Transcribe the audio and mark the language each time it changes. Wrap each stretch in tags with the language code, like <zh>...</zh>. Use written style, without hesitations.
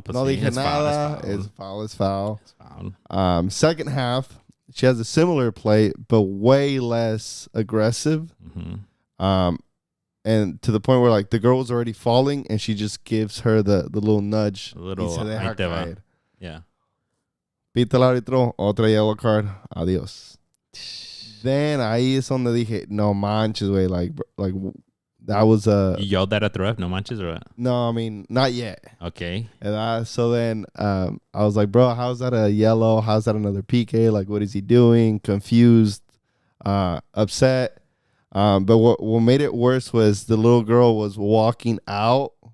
<es>dije nada.</es> <en>It's foul. It's foul. Second half, she has a similar play, but way less aggressive. Mm-hmm. And to the point where like the girl was already falling, and she just gives her the little nudge. A little. Yeah.</en> <es>Pita el árbitro, otra yellow card. Adiós. Then ahí es donde dije, no manches, güey.</es> <en>Like that was a. You yelled that at the ref?</en> <es>No manches</es> <en>or what? No, I mean, not yet. Okay. And so then I was like, bro, how's that a yellow? How's that another PK? Like, what is he doing? Confused, upset. But what made it worse was the little girl was walking out.</en>